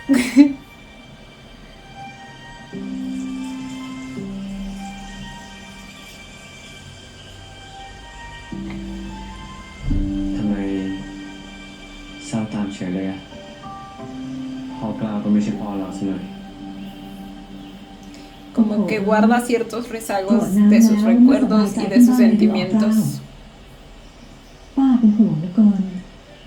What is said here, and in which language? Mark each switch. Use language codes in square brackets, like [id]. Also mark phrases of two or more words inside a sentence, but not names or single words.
[th] ทำไมเศร้าตามเฉยเลยอะพ่อกล้าวก็ไม่ใช่พ่อเราซะหน่อย [es] Como que guarda ciertos rezagos de sus recuerdos y de sus sentimientos. [th] ป้าเป็นห่วงเหลือเกิน